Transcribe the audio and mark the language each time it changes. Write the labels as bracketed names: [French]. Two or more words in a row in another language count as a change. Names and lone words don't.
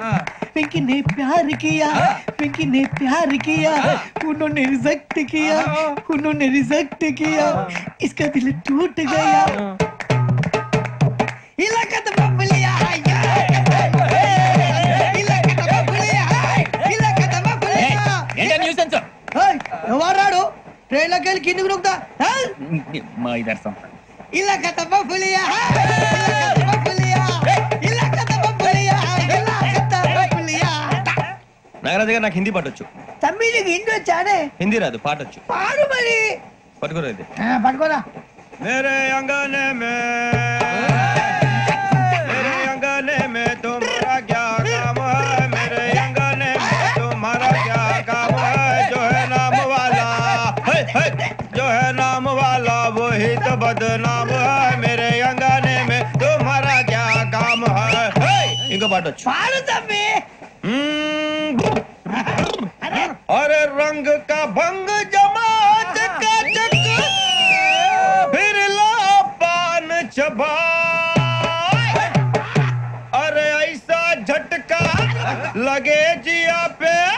[Hindi] पिंकी ने प्यार किया, पिंकी ने प्यार किया, उन्होंने रिजेक्ट किया, उन्होंने रिजेक्ट किया, इसका दिल टूट गया. इलाका तो बबलिया, इलाका तो बबलिया, इलाका तो बबलिया. [Telugu] ఏంటా న్యూసెన్స్? ఎవరాడు ట్రైన్ లోకి వెళ్ళి కిందికి నొక్కుతా? మా ఇదర్సం. [Hindi] ఇలాకా तो बबलिया, इलाका तो बबलिया, इलाका तो बबलिया, इलाका तो बबलिया. [Telugu] నాగరాజు గారు నాకు హిందీ పాటొచ్చు. తమ్మి నీకు హిందీ వచ్చానే? హిందీ రాదు, పాటొచ్చు. పాడు మరి. పట్టుకోరా ఇది. పట్టుకోరా. [Hindi] मेरे अंगने में तुम्हारा क्या काम है, मेरे अंगने में तुम्हारा क्या काम है, जो है नाम वाला जो है नाम वाला वही तो बदनाम है, मेरे अंगने में तुम्हारा क्या काम है. [Telugu] ఇంకో పాట పాడు తమ్మి. [Hindi] अरे रंग का भंग जमा चकाचक फिर ला पान चबा, अरे ऐसा झटका लगे जिया पे